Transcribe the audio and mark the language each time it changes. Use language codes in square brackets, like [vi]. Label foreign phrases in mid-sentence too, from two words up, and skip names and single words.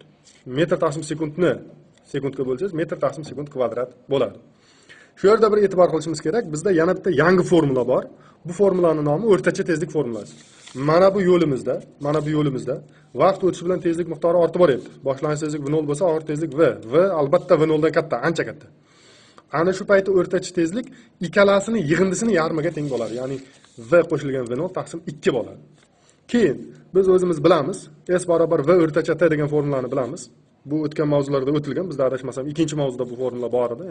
[uz] Metr taqsim sekundni sekundga bo'lsangiz, metr taqsim sekund kvadrat bo'ladi. Shu yerda bir e'tibor qilishimiz kerak, bizda yana bitta yangi formula bor. Bu formulaning nomi o'rtacha tezlik formulasi. Mana bu yo'limizda vaqt o'tishi bilan tezlik miqdori ortib boryapti. Boshlang'ich tezlik V0 bo'lsa, oxir tezlik V. V albatta V0 dan katta, ancha katta. Ana shu paytda o'rtacha tezlik ikkalasining yig'indisining yarmiga teng bo'ladi. Ya'ni V qo'shilgan V0 taqsim 2 bo'ladi. Keyin biz o'zimiz bilamiz, S barobar V o'rtacha T degan formulani bilamiz. Bu o'tgan mavzularda o'tilgan, bizda adashmasam ikkinchi mavzuda bu formula bor edi.